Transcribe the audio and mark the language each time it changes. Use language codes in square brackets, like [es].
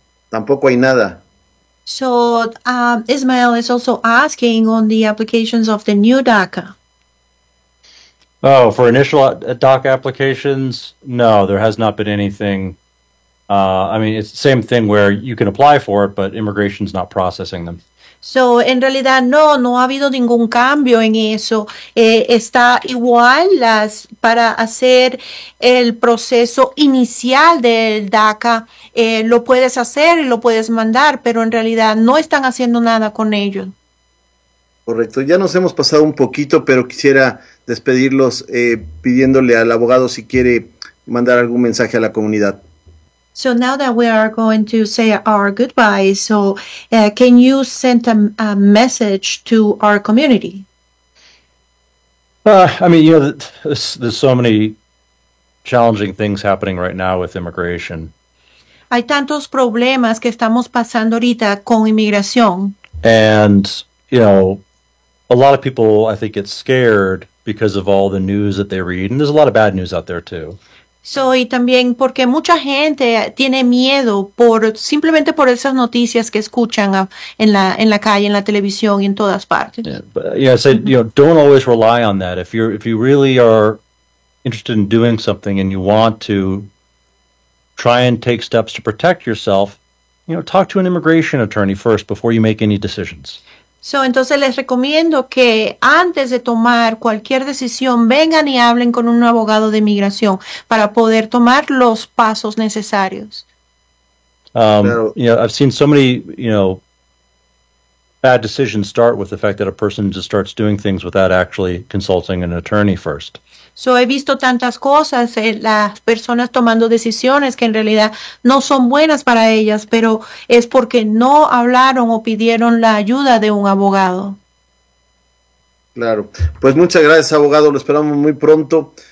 [es] Tampoco hay nada. [en] So, Ismael is also asking on the applications of the new DACA. Oh, for initial DACA applications, no, there has not been anything. I mean, it's the same thing where you can apply for it, but immigration's not processing them. [es] So, en realidad, no ha habido ningún cambio en eso. Está igual para hacer el proceso inicial del DACA. Lo puedes hacer y lo puedes mandar, pero en realidad no están haciendo nada con ello. Correcto. Ya nos hemos pasado un poquito, pero quisiera despedirlos pidiéndole al abogado si quiere mandar algún mensaje a la comunidad. [en] So now that we are going to say our goodbyes, so can you send a message to our community? I mean, you know, there's so many challenging things happening right now with immigration. [es] Hay tantos problemas que estamos pasando ahorita con inmigración. [en] And, you know, a lot of people, I think, get scared because of all the news that they read. And there's a lot of bad news out there, too. [es] So, y también porque mucha gente tiene miedo por simplemente por esas noticias que escuchan en la calle, en la televisión y en todas partes. [en] Yeah, but, yeah, so, you know, don't always rely on that. If you really are interested in doing something and you want to try and take steps to protect yourself, you know, talk to an immigration attorney first before you make any decisions. [es] So, entonces les recomiendo que antes de tomar cualquier decisión, vengan y hablen con un abogado de inmigración para poder tomar los pasos necesarios. [en] You know, I've seen so many, you know, bad decisions start with the fact that a person just starts doing things without actually consulting an attorney first. [es] So, he visto tantas cosas, las personas tomando decisiones que en realidad no son buenas para ellas, pero es porque no hablaron o pidieron la ayuda de un abogado. Claro. Pues muchas gracias, abogado. Lo esperamos muy pronto.